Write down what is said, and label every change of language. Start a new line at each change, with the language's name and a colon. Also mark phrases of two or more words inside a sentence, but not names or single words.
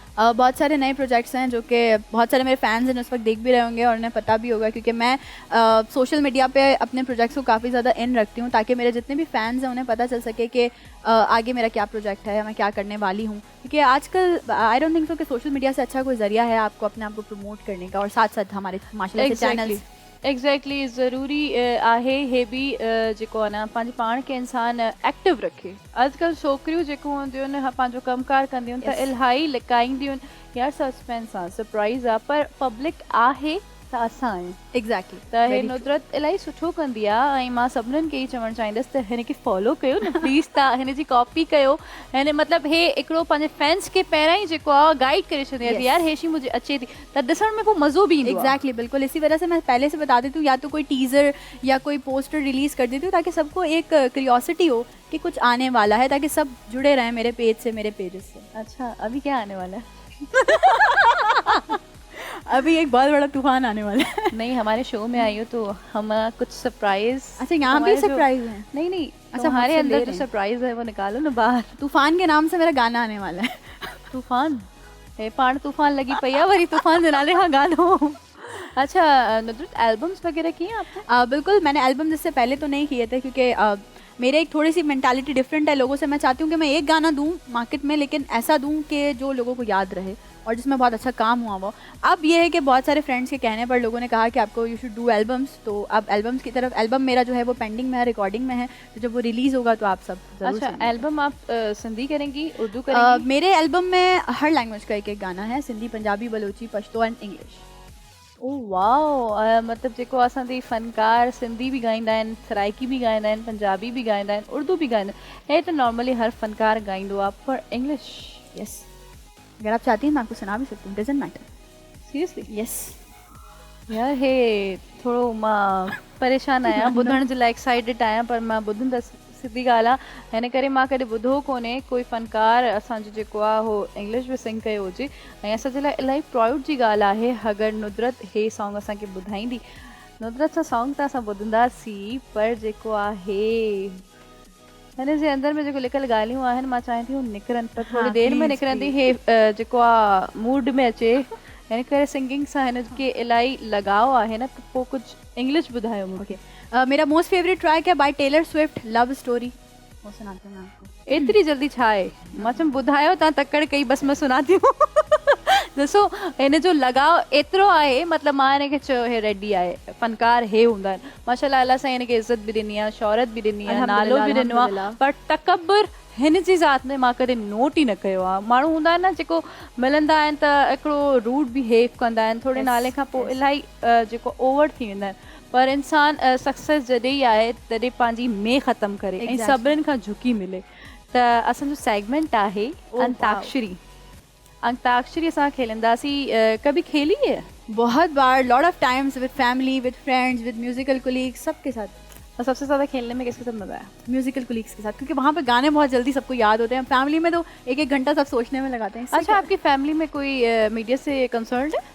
Urdu: بہت سارے نئے پروجیکٹس ہیں جو کہ بہت سارے میرے فینز ہیں اس وقت دیکھ بھی رہے ہوں گے اور انہیں پتا بھی ہوگا، کیونکہ میں
English: social media
Urdu: پہ اپنے پروجیکٹس کو کافی زیادہ ان رکھتی ہوں تاکہ میرے جتنے بھی فینز ہیں انہیں پتا چل سکے کہ آگے میرا کیا پروجیکٹ ہے، میں کیا کرنے والی ہوں. ہوں، کیونکہ آج کل
English: I don't think so
Urdu: کہ
English: social media
Urdu: سے اچھا کوئی ذریعہ ہے آپ کو اپنے آپ کو پروموٹ کرنے کا، اور ساتھ ساتھ ہمارے ماشاءاللہ سے چینلز
Sindhi: एग्जैक्टली ज़रूरी आहे हे बि जेको आहे न पंहिंजे पाण खे इंसान एक्टिव रखे। अॼुकल्ह छोकिरियूं जेको हूंदियूं आहिनि पंहिंजो कमकार कंदियूं आहिनि त इलाही लिकाईंदियूं आहिनि यार सस्पेंस आहे सरप्राइज़ आहे, पर पब्लिक आहे त असां आहियूं। एग्जैक्टली त हे नुसरत इलाही सुठो कंदी आहे ऐं मां सभिनीनि खे ई चवणु चाहींदसि त हिन खे फॉलो कयो न प्लीज़, तव्हां हिन जी कॉपी कयो। हिन मतिलबु हे हिकिड़ो पंहिंजे फैंस खे पहिरां ई जेको आहे गाइड करे छॾी आहे यार हेशी मुंहिंजी अचे थी, त ॾिसण में पोइ मज़ो बि ईंदो आहे।
Urdu: ایگزیکٹلی بالکل، اسی وجہ سے میں پہلے سے بتا دیتی ہوں، یا تو کوئی ٹیزر یا کوئی پوسٹر ریلیز کر دیتی ہوں تاکہ سب کو ایک کیوریوسٹی ہو کہ کچھ آنے والا ہے، تاکہ سب جڑے رہیں میرے پیج سے، میرے پیجز سے. اچھا ابھی کیا آنے والا ہے? ابھی ایک بہت بڑا طوفان آنے والا ہے. نہیں ہمارے شو میں آئی ہو تو ہم کچھ سرپرائز. اچھا یہاں بھی سرپرائز ہے? نہیں نہیں, अच्छा हमारे मुझसे अंदर ले जो رہے ہیں. سرپرائز ہے وہ نکالو نا باہر. طوفان کے نام سے میرا گانا آنے والا ہے.
Sindhi: तूफान हे पाण तूफान लगी पई आहे वरी तूफान जे नाले खां गानो।
Urdu: اچھا نصرت البمز وغیرہ کیے ہیں آپ نے? بالکل، میں نے البم جس سے پہلے تو نہیں کیے تھے، کیونکہ میرے ایک تھوڑی سی
English: mentality different
Urdu: ہے لوگوں سے. میں چاہتی ہوں کہ میں ایک گانا دوں مارکیٹ میں، لیکن ایسا دوں کہ جو لوگوں کو یاد رہے اور جس میں بہت اچھا کام ہوا وہ. اب یہ ہے کہ بہت سارے فرینڈز کے کہنے پر لوگوں نے کہا کہ آپ کو
English: you should do albums,
Urdu: تو اب البمز کی طرف، البم میرا جو ہے وہ پینڈنگ میں ہے، ریکارڈنگ میں ہے، تو جب وہ ریلیز ہوگا تو آپ سب ضرور अच्छा सुनिएगा। البم آپ سندھی کریں گی، اردو کریں گی? میرے البم میں ہر لینگویج کا ایک ایک گانا ہے، سندھی، پنجابی، بلوچی، پشتو اینڈ انگلش.
Sindhi: ओ वाओ, मतलब जेको असांजी फनकार सिंधी भी गाईंदा आहिनि, सराइकी भी गाईंदा आहिनि, पंजाबी भी गाईंदा आहिनि, उर्दू भी गाईंदा आहिनि। हे त नॉर्मली हर फनकार गाईंदो आहे, पर इंग्लिश?
Urdu: یس، اگر آپ چاہتی ہیں میں آپ کو سنا بھی سکتی ہوں,
English: doesn't matter.
Urdu: सीरियसली? यस
Sindhi: यार हे थोरो मां परेशान आहियां, ॿुधण जे लाइ एक्साइटेड आहियां, पर मां ॿुधंदसि। सिधी ॻाल्हि आहे, हिन करे मां कॾहिं ॿुधो कोन्हे कोई फनकार असांजो जेको आहे हो इंग्लिश में सिंग कयो हुजे। ऐं असांजे लाइ इलाही प्राउड जी ॻाल्हि आहे अगरि नुसरत हे सॉन्ग असांखे ॿुधाईंदी। नुसरत सां सॉन्ग त असां ॿुधंदासीं, पर जेको आहे हिन जे अंदर में जेको लिखियल ॻाल्हियूं आहिनि मां चाहियां थी हू निकिरनि, पर थोरी देरि में निकिरंदी। हे जेको आहे मूड में अचे, हिन करे सिंगिंग सां हिन खे इलाही लगाव आहे न, त पोइ कुझु इंग्लिश ॿुधायो मूंखे।
Urdu: میرا
English: most favorite track
Urdu: ہے بائے ٹیلر سوئفٹ، لو اسٹوری، وہ سناتی ہوں میں آپ کو.
Sindhi: एतिरी जल्दी छा आहे? मां चयमि ॿुधायो, तव्हां तकड़ कई, बसि मां
Urdu: سناتی ہوں.
Sindhi: ॾिसो हिन जो लगाव एतिरो आहे, मतिलबु मां हिन खे चयो हे रेडी आहे, फनकार हे हूंदा आहिनि। माशाल्लाह अल्लाह सां हिन खे इज़त बि ॾिनी आहे, शोहरत बि ॾिनी आहे, नालो बि ॾिनो आहे, पर तकबर हिन जी ज़ात में मां कॾहिं नोट ई न कयो आहे। माण्हू हूंदा आहिनि न जेको मिलंदा आहिनि त हिकिड़ो
English: rude behave
Sindhi: कंदा आहिनि, थोरे नाले खां पोइ इलाही जेको ओवर थी वेंदा आहिनि, पर इंसान सक्सेस जॾहिं ई आहे तॾहिं पंहिंजी में ख़तमु करे ऐं सभिनीनि खां झुकी मिले। त असांजो सेगमेंट आहे अंताक्षरी। अंताक्षरी असां खेलंदासीं,
Urdu: کبھی کھیلی ہے? بہت بار,
English: lot of times, with family, with friends, with musical colleagues,
Urdu: سب کے ساتھ. اور سب سے زیادہ کھیلنے میں کس کے ساتھ مزہ آیا?
English: musical colleagues
Urdu: کے ساتھ، کیونکہ وہاں پہ گانے بہت جلدی سب کو یاد ہوتے ہیں۔ فیملی میں تو ایک ایک گھنٹہ سب سوچنے میں لگاتے ہیں. اچھا آپ کی فیملی میں کوئی میڈیا سے کنسرن ہے?